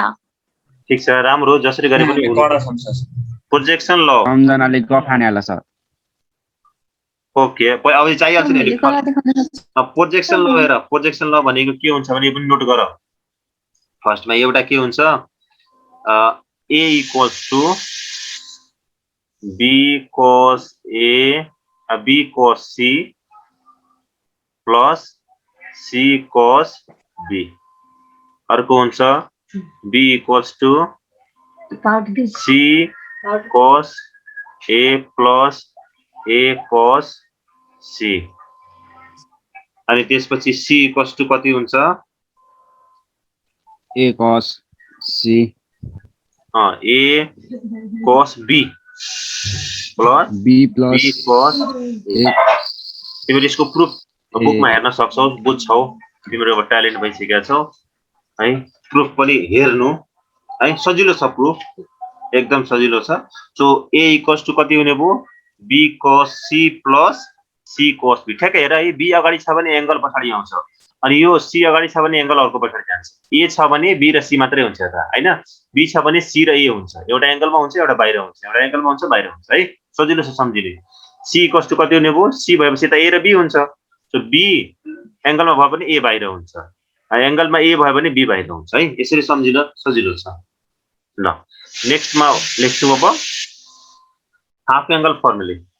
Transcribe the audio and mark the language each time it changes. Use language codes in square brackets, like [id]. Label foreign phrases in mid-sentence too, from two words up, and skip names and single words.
[ne] ठीक छ राम्रो जसरी गरे पनि [en] projection law [ne] सम्झनाले गफाने होला सर ओके अब चाहिहाल्छ नि [en] projection law [ne] हेर [en] projection law [ne] भनेको के हुन्छ भने पनि नोट गर फर्स्टमा एउटा के हुन्छ [en] a equals to b cos c plus c cos b [ne] अर्को हुन्छ [en] b equals to c cos a plus a cos c [ne] अनि त्यसपछि [en] c equals to [ne] कति हुन्छ [en] a cos c a cos b plus b plus b cos a [ne] तिमीले यसको प्रुफ बुकमा हेर्न सक्छौ बुझ्छौ तिम्रो अब ट्यालेन्ट भइसकेको छौ है प्रुफ पनि हेर्नु है सजिलो छ प्रुफ एकदम सजिलो छ [en] so a equals to [ne] कति हुने भयो [en] b cos c plus c cos b [ne] ठ्याक्कै हेर है b अगाडि छ भने एंगल पछाडी आउँछ अनि यो c अगाडि छ भने एंगल अर्को पछाडी जान्छ a छ भने b र c मात्रै हुन्छ त हैन b छ भने c र a हुन्छ एउटा एंगलमा हुन्छ एउटा बाहिर हुन्छ एउटा एंगलमा हुन्छ बाहिर हुन्छ है सजिलो छ सम्झिने [en] c equals to [ne] कति हुने भयो c भएपछि त a र b हुन्छ सो b एंगलमा भए पनि a बाहिर हुन्छ एंगलमा a भयो भने b बाहिर हुन्छ है यसरी सम्झिन सजिलो छ ल नेक्स्टमा लेख्छु अब [en] half angle formula